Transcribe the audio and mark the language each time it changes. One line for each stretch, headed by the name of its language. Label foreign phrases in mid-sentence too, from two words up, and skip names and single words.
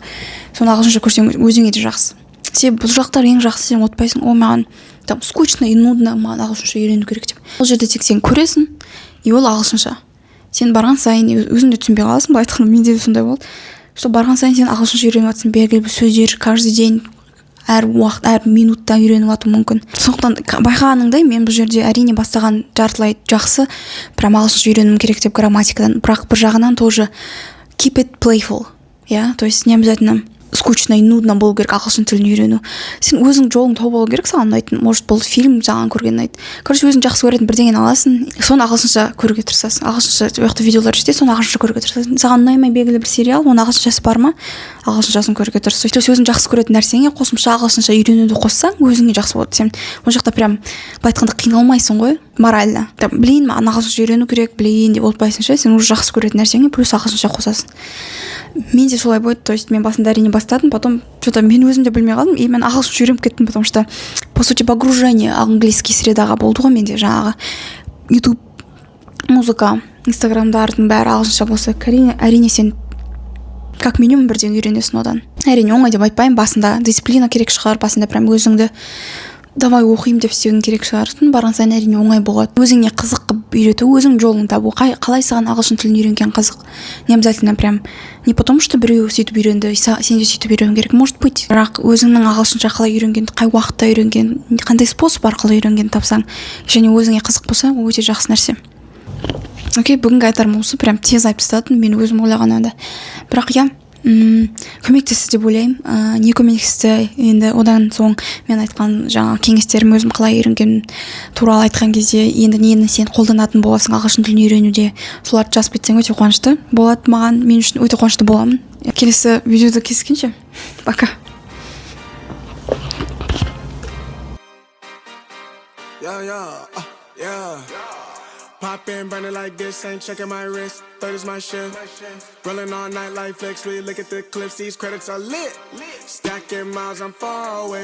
Kazakh: Соны ағылшынша көрсең өзіңе де жақсы. Себебі бұл жақтар ең жақсы, сен отпайсың, о маған
Russian: там скучно и нудно,
Kazakh: маған ағылшынша үйрену керек деп. Ол жерде тек сен көресің, и ол ағылшынша. Сен барған сайын өзің де түсінбей қаласың, былай айтқанда менде де сондай болды. Что барған сайын сен ағылшынша үйреніп жатсың, белгілі бір сөздер
Russian: каждый день,
Kazakh: әр уақыт, әр минутта үйреніп жату мүмкін. Сондықтан байқағаныңдай, мен бұл жерде әрине бастаған жартылай жақсы, прям ағылшынша үйренуім керек деп грамматикадан, бірақ бір жағынан тоже
English: keep it playful,
Russian: я, то есть не обязательно скучно и нудно
Kazakh: болу керек ағылшын тілін үйрену. Сен өзің жолың тауып алу керек, саған ұнайтын. Может, бұл фильм саған көрген ұнайды. Короче, өзің жақсы көретін бірдеңені аласың, соны ағылшынша көруге тырысасың. Ағылшынша ол жақта видеолар жетеді, соны ағылшынша көруге тырысасың. Саған ұнамай белгілі бір сериал, оның ағылшыншасы бар ма? Ағылшыншасын көруге тырыс. Сөйтіп өзің жақсы көретін нәрсеңе қосымша ағылшынша үйренуді қоссаң, өзіңе жақсы болады. Сен ол жақта прям былай айтқанда қиналмайсың ғой, морально. Блин, маған ағылшынша үйрену керек, блин деп отпайсың ше, сен уже жақсы көретін нәрсеңе плюс ағылшынша қосасың. Мен де солай болды,
Russian: то есть
Kazakh: мен басында әрине бастадым,
Russian: потом что-то
Kazakh: мен өзім де білмей қалдым, и мен ағылшынша үйреніп кеттім,
Russian: потому что по сути погружение английский
Kazakh: средаға болды ғой менде, жаңағы YouTube, музыка, Инстаграмдардың бәрі ағылшынша болса, әрине сен
Russian: как минимум
Kazakh: бірден үйренесің одан. Әрине оңай деп айтпаймын, басында дисциплина керек шығар, басында прям өзіңді давай оқимын деп істеуің керек шығар. Барған сайын әрине оңай болады. Өзіңе қызық қылып үйрету, өзің жолын табу. Қалай саған ағылшын тілін үйренген қызық.
Russian: Не обязательно прям не потому что
Kazakh: біреу сөйтіп үйренді, сен де сөйтіп үйрену керек.
Russian: Может быть,
Kazakh: бірақ өзіңнің ағылшынша қалай үйренгенді, қай уақытта үйренген, қандай способ арқылы үйренгенді тапсаң, және өзіңе қызық болса, ол өте жақсы нәрсе. Окей, бүгінгі айтарым осы, прям тез айтып тастадым, мен өзім ойлағанымда. Бірақ я көмектесті деп ойлаймын. Не көмектесті, енді одан соң мен айтқан жаңа кеңестерім, өзім қалай үйренген туралы айтқан кезде, енді нені сен қолданатын боласың ағылшын тілін үйренуде, соларды жазып кетсең өте қуанышты болады маған, мен үшін өте қуанышты боламын. Келесі видеода кездескенше, пока.
English: Pop in, burning like this, ain't checking my wrist. Third is my shift. Rolling all night like flex. We look at the clips, these credits are lit. Stacking miles, I'm far away from home.